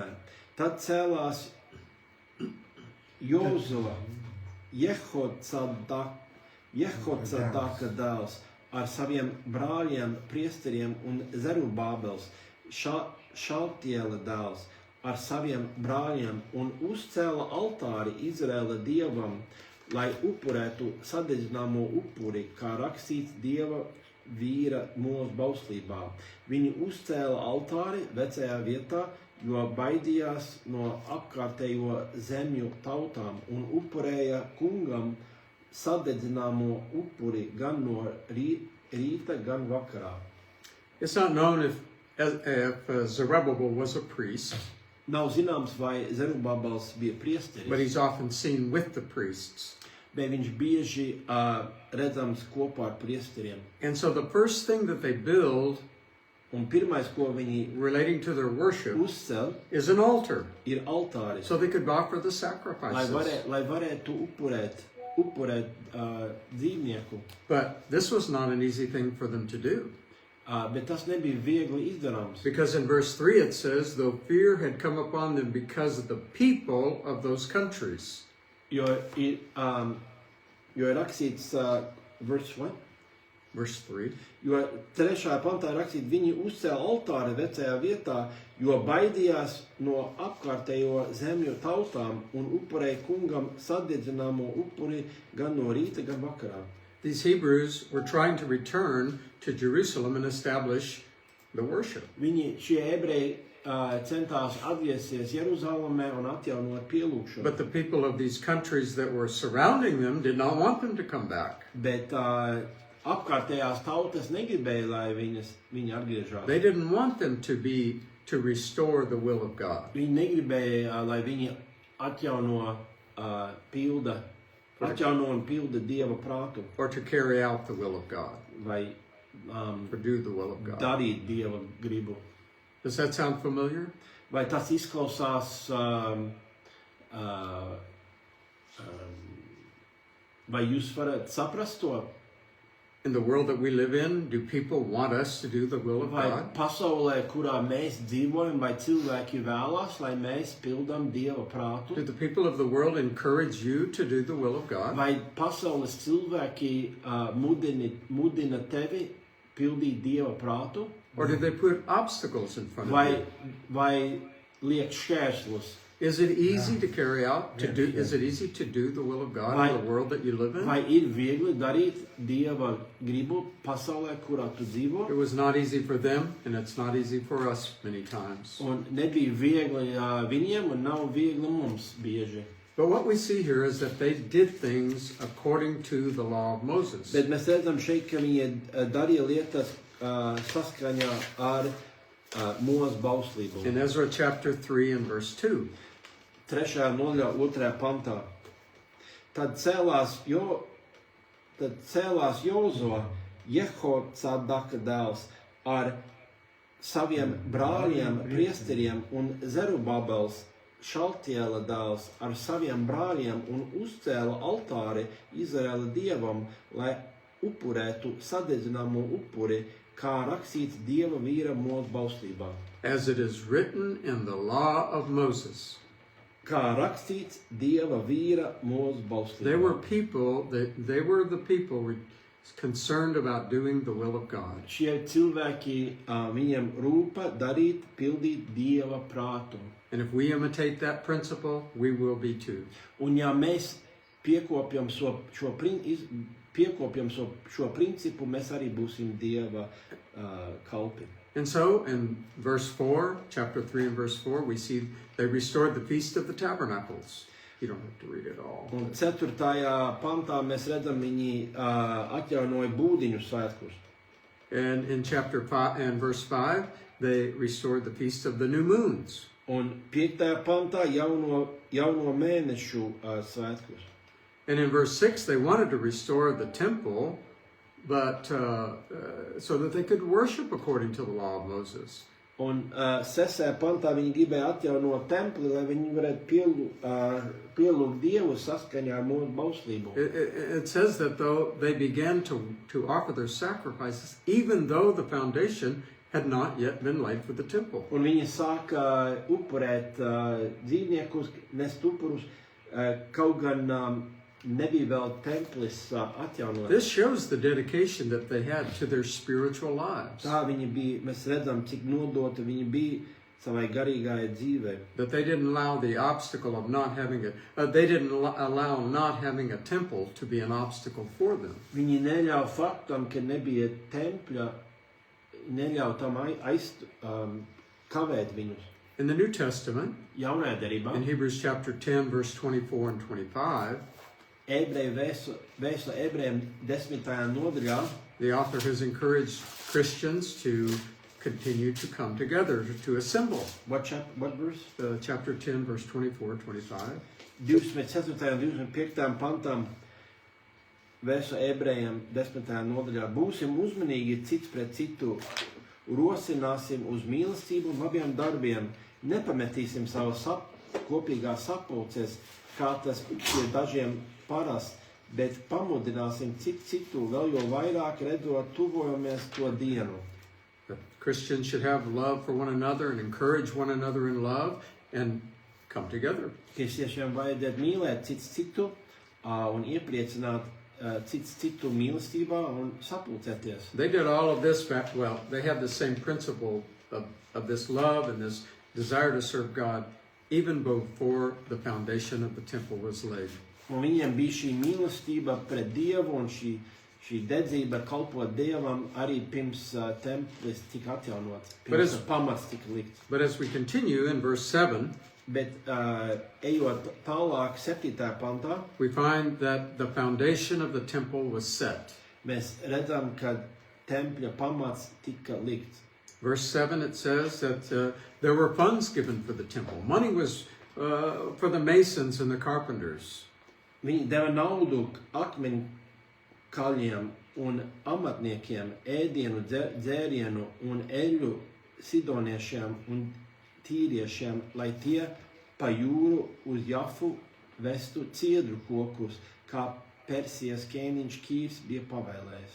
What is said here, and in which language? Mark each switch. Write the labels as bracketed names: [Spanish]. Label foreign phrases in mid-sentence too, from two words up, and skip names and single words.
[Latvian] Tad cēlās Jozua, Jehodzadaka dēls ar saviem brāļiem, priesteriem un Zerubabels, Šaltiela dēls ar saviem brāļiem un uzcēla altāri Izraēla dievam, lai upurētu sadedzināmo upuri, kā rakstīts Dieva vīra mūsu bauslībā. Viņi uzcēla altāri vecajā vietā, jo baidījās no apkārtējo zemju tautām un upurēja kungam sadedzināmo upuri gan no rīta, gan vakarā. [English] It's not known if Zerubbabel was a priest, [Latvian] Nav zināms, vai Zerubabels bija [English] but [Latvian] priesteris, [English] he's often seen with the priests. [Latvian] bet viņš bieži redzams kopā ar priesteriem. [English] And so the first thing that they build [Latvian] Un pirmais, ko viņi [English] relating to their worship [Latvian] uzcēl, [English] is an altar, [Latvian] ir altāris, [English] so they could offer the [Latvian] lai [English] sacrifices. [Latvian] varētu upurēt dzīvnieku. [English] But this was not an easy thing for them to do. [Latvian] Bet tas nebija viegli izdarāms. [English] Because in verse 3 it says, though fear had come upon them because of the people of those countries. [Latvian] Jo ir rakstīts, [English] verse 1? Verse 3. [Latvian] Jo 3. pantā rakstīts, viņi uzcēla altāri vecajā vietā, jo baidījās no apkārtējo zemju tautām un upurēja kungam sadedzināmo upuri gan no rīta, gan vakarā. [English] These Hebrews were trying to return to Jerusalem and establish the worship. [Latvian] Šie ebreji centās atgriezties Jeruzalemē un atjaunot pielūgšanu. [English] But the people of these countries that were surrounding them did not want them to come back. [Latvian] Bet apkārtējās tautas negribēja, lai viņi atgriežās. [English] They didn't want them to restore the will of God. [Latvian] Viņi negribēja, lai viņi atjauno un pilda Dieva prātu, [English] Or to carry out the will of God, [Latvian] vai [English] or do the will of God. [Latvian] darīt Dieva gribu. [English] Does that sound familiar? [Latvian] Vai tas izklausās, vai jūs varat saprast to? [English] In the world that we live in, do people want us to do the will of [Latvian] Vai [English] God? [Latvian] pasaulē, kurā mēs dzīvojam, vai cilvēki vēlās, lai mēs pildam Dieva prātu? [English] Do the people of the world encourage you to do the will of God? [Latvian] Vai pasaules cilvēki mudina tevi pildīt Dieva prātu? [English] Or do they put obstacles in front of [Latvian] Vai, [English] you? [Latvian] vai liek šķērslus? [English] Is it easy to carry out, is it easy to do the will of God in the world that you live in? [Latvian] Vai ir viegli darīt Dieva gribu pasaulē, kurā tu dzīvo? [English] It was not easy for them, and it's not easy for us many times. [Latvian] Un nebija viegli viņiem, un nav viegli mums bieži. [English] But what we see here is that they did things according to the law of Moses. [Latvian] Bet mēs redzam šeit, ka viņi darīja lietas saskaņā ar Mūsu bauslību. [English] In Ezra chapter 3 and verse 2, [Latvian] 3. nodaļā 2. pantā. Tad cēlās Jozua, Jehodzadaka dēls, ar saviem brāļiem, priesteriem un Zerubabels, Šaltiela dēls, ar saviem brāļiem un uzcēla altāri Izraēla dievam, lai upurētu sadedzināmo upuri, kā rakstīts Dieva vīra mūsu bauslībā. [English] as it is written in the law of Moses. [Latvian] Kā rakstīts Dieva vīra mūsu bauslībā. [English] They were the people concerned about doing the will of God. [Latvian] Šie cilvēki, viņiem rūpa darīt, pildīt Dieva prātu. [English] And if we imitate that principle, we will be too. [Latvian] Un ja mēs piekopjam šo principu, mēs arī būsim Dieva kalpi. [English] And so in verse 4, chapter 3 and verse 4, we see they restored the Feast of the Tabernacles. You don't have to read it all. [Latvian] Un 4. pantā mēs redzam, viņi atjaunoja būdiņu svētkus. [English] And in chapter 5 and verse 5, they restored the Feast of the New Moons. [Latvian] Un 5. pantā jauno mēnešu svētkus. [English] And in verse 6, they wanted to restore the temple, but so that they could worship according to the law of Moses. [Latvian] Un 6. pantā viņi gribēja atjaunot templi, lai viņi varētu pielūgt Dievu saskaņā ar mūsu bauslību. [English] It says that though they began to offer their sacrifices, even though the foundation had not yet been laid for the temple. [Latvian] Un viņi sāka upurēt dzīvniekus, nest upurus, kaut gan nebija vēl templis atjaunots. [English] This shows the dedication that they had to their spiritual lives. [Latvian] Tā viņi bija, mēs redzam, cik nodota viņi bija savai garīgajai dzīvei. [English] That they didn't allow the obstacle of not having they didn't allow not having a temple to be an obstacle for them. [Latvian] Viņi neļauj faktam, ka nebija tempļa, neļauj tam kavēt viņus. [English] In the New Testament, [Latvian] Jaunajā derībā, [English] in Hebrews chapter 10, verse 24 and 25, [Latvian] ebreju vēstule ebrejiem 10. nodaļā, [English] the author has encouraged Christians to continue to come together, to assemble. what verse? Chapter 10, verse 24 and 25. [Latvian] 24. un 25. pantam vēstule ebrejiem 10. nodaļā. Būsim uzmanīgi cits pret citu, rosināsim uz mīlestību un labiem darbiem, nepametīsim savu kopīgās sapulces, kā tas pie dažiem parasti, bet pamudināsim citu vēl jo vairāk redzot tuvojamies to dienu. [English] That Christians should have love for one another and encourage one another in love and come together. [Latvian] Kristiešiem vajadzētu mīlēt citu un iepriecināt citu mīlestībā un sapulcēties. [English] They did all of this, well, they had the same principle of this love and this desire to serve God even before the foundation of the temple was laid. [Latvian] Un viņiem bija šī mīlestība pret Dievu un šī dedzība kalpot Dievam arī pirms templis tika atjaunots, pirms pamats tika likts. [English] But as we continue in verse 7, [Latvian] Bet ejot tālāk 7. pantā, [English] we find that the foundation of the temple was set. [Latvian] mēs redzam, ka tempļa pamats tika likts. [English] Verse 7, it says that there were funds given for the temple. Money was for the masons and the carpenters. [Latvian] Viņi deva naudu akmeņu kaļiem un amatniekiem, ēdienu, dzērienu un eļu sidoniešiem un tīriešiem, lai tie pa jūru uz Jafu vestu ciedru kokus, kā Persijas ķēniņš Kīrs bija pavēlējis.